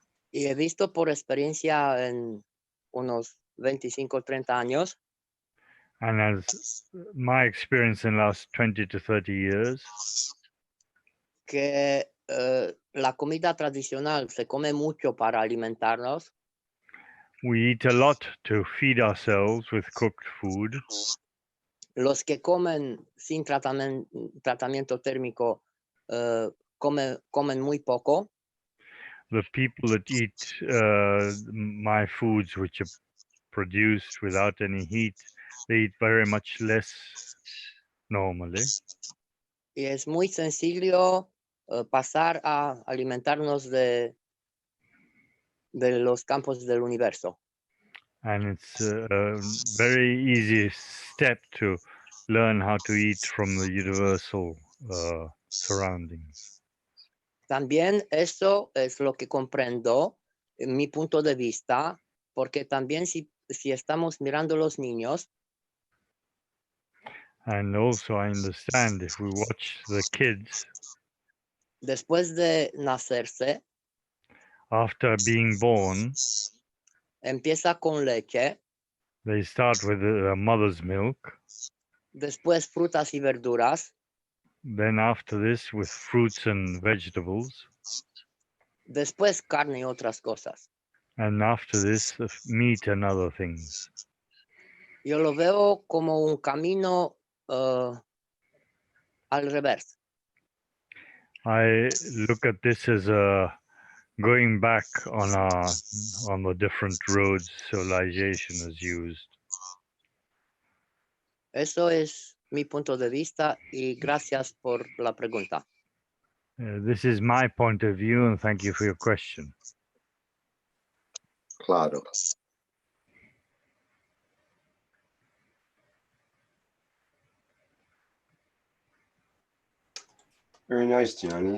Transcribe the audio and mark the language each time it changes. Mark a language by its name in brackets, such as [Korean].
[Spanish] Y he visto por experiencia en unos 25, 30 años [English] And as my experience in the last 20 to 30 years, [Spanish] que la comida tradicional se come mucho para alimentarnos, [English] we eat a lot to feed ourselves with cooked food. [Spanish] los que comen sin tratamiento térmico comen muy poco, [English] The people that eat my foods, which are produced without any heat, they eat very much less normally. [Spanish] y es muy sencillo pasar a alimentarnos de los campos del universo. [English] And it's a very easy step to learn how to eat from the universal surroundings. [Spanish] También eso es lo que comprendo en mi punto de vista, porque también si estamos mirando los niños, [English] And also I understand if we watch the kids [Spanish] después de nacerse, [English] after being born, [Spanish] empieza con leche, [English] they start with the mother's milk, [Spanish] después frutas y verduras, [English] then after this with fruits and vegetables, [Spanish] después carne y otras cosas. [English] and after this meat and other things. [Spanish] Yo lo veo como un camino al revés. [English] I look at this as a going back on the different roads civilization has used. [Spanish] Eso es mi punto de vista y gracias por la pregunta. [English] This is my point of view, and thank you for your question. [Spanish] Claro. [English] Very nice, Johnny.